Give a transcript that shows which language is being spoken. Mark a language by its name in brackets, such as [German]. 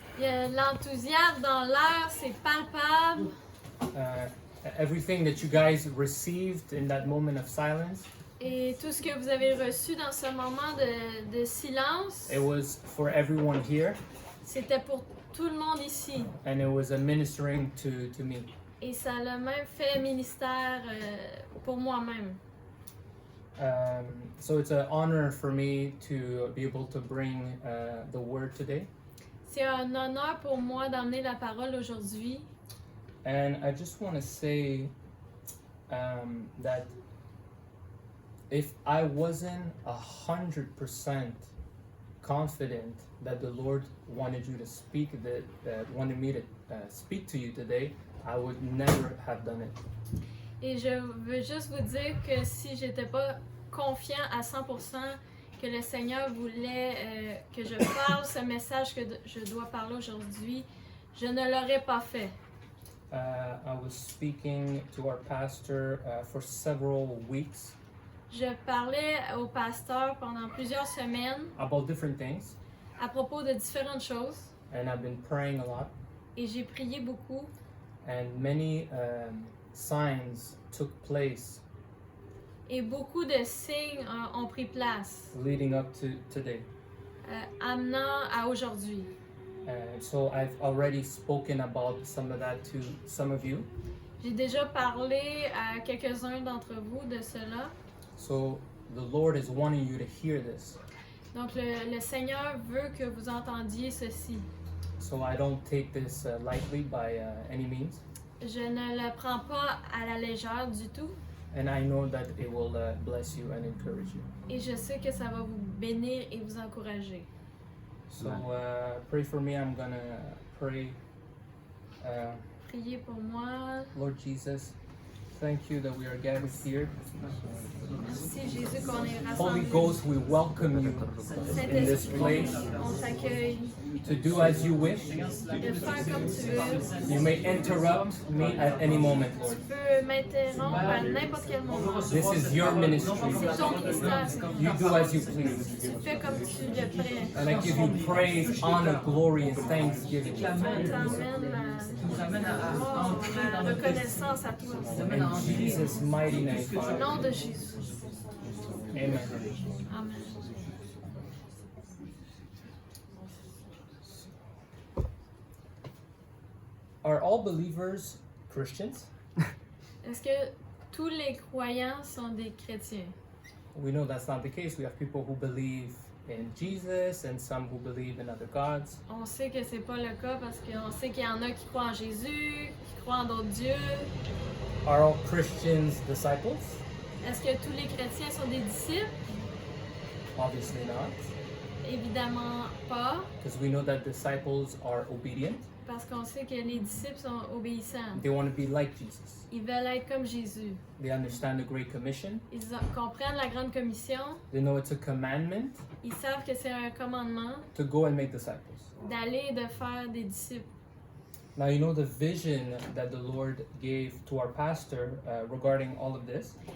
[French] Il y a l'enthousiasme dans l'air, c'est palpable. [English] Everything that you guys received in that moment of silence, [French] Et tout ce que vous avez reçu dans ce moment de silence, [English] it was for everyone here, [French] c'était pour tout le monde ici. [English] and it was ministering to me. [French] Et ça l'a même fait ministère pour moi-même. [English] So it's an honor for me to be able to bring the word today. [French] C'est un honneur pour moi d'emmener la parole aujourd'hui. [English] And I just want to say that if I wasn't 100% confident that the Lord wanted you to speak, that wanted me to speak to you today, I would never have done it. [French] Et je veux juste vous dire que si j'étais pas confiant à 100% que le Seigneur voulait que je parle ce message que je dois parler aujourd'hui, je ne l'aurais pas fait. [English] I was speaking to our pastor for several weeks [French] Je parlais au pasteur pendant plusieurs semaines [English] about different things, [French] à propos de différentes choses [English] and I've been praying a lot, [French] et j'ai prié beaucoup [English] and many signs took place [French] et beaucoup de signes ont pris place, [English] leading up to today. [French] amenant à aujourd'hui. [English] So I've already spoken about some of that to some of you. [French] J'ai déjà parlé à quelques-uns d'entre vous de cela. [English] So the Lord is wanting you to hear this. [French] Donc le Seigneur veut que vous entendiez ceci. [English] So I don't take this lightly by any means. [French] Je ne le prends pas à la légère du tout [English] And I know that it will bless you and encourage you. [French] et je sais que ça va vous bénir et vous encourager. [English] So pray for me. I'm gonna pray. [French] Priez pour moi. [English] Lord Jesus, thank you that we are gathered here. [French] Merci Jésus qu'on est [English] Holy [French] rassemblés. [English] Ghost, we welcome you in this [French] Saint-Esprit, [English] place [French] on t'accueille [English] to do as you wish. [French] de faire comme tu veux. [English] You may interrupt me at any moment, Lord. [French] Tu peux m'interrompre à n'importe quel moment. [English] This is your ministry. [French] C'est ton ministère. [English] You do as you please. [French] Tu fais comme tu le prêts. [English] And I give you praise, honor, glory, and thanksgiving. [French] On t'amène la reconnaissance à toi. [English] In Jesus' mighty name, [French] Au [English] Father. [French] nom de Jésus. [English] Amen. [French] Amen. [English] Are all believers Christians? [French] Est-ce que tous les croyants sont des chrétiens? [English] We know that's not the case. We have people who believe in Jesus and some who believe in other gods. [French] On sait que c'est pas le cas parce qu'on sait qu'il y en a qui croient en Jésus, qui croient en d'autres dieux. [English] Are all Christians disciples? [French] Est-ce que tous les chrétiens sont des disciples? [English] Obviously not, [French] Évidemment pas, [English] because we know that disciples are obedient. [French] parce qu'on sait que les disciples sont obéissants. [English] They want to be like Jesus. [French] Ils veulent être comme Jésus. [English] They understand the Great Commission. [French] Ils comprennent la grande commission. [English] They know it's a commandment [French] Ils savent que c'est un commandement [English] to go and make disciples. [French] d'aller et de faire des disciples. [English] Now, you know the vision that the Lord gave to our pastor regarding all of this.